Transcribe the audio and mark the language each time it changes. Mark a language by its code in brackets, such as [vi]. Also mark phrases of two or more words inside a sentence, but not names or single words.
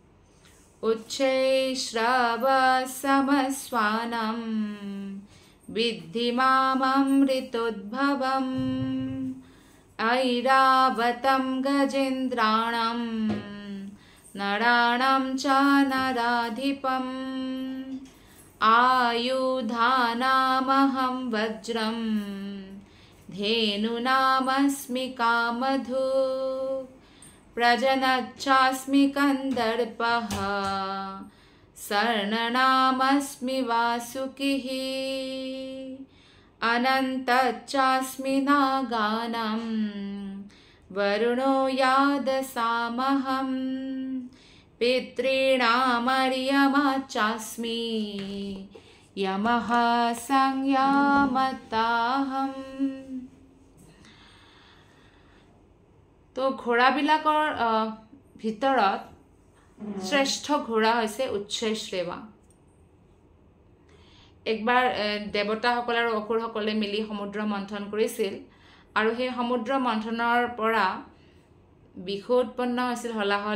[sa] উচ্চৈঃশ্ৰৱসমস্বানম বিদ্ধি মামৃতোদ্ভৱম ঐৰাৱতম গজেন্দ্ৰাণম নৰাণম চ নৰাধিপম आयुधानामहं वज्रं धेनुनामस्मि कामधु प्रजनच्चास्मि कन्दर्पः सर्णनामस्मि वासुकिः अनन्तच्चास्मि नागानं वरुणो यादसामहं पितॄणामर्यमाचास्मि यमः संयामताहम् तो [as] ঘোঁৰাবিলাকৰ ভিতৰত শ্ৰেষ্ঠ ঘোঁৰা হৈছে উচ্চৈঃশ্ৰেৱা একবাৰ দেৱতাসকল আৰু অসুৰসকলে মিলি সমুদ্ৰ মন্থন কৰিছিল আৰু সেই সমুদ্ৰ মন্থনৰ পৰা বিষ উৎপন্ন হৈছিল হলাহল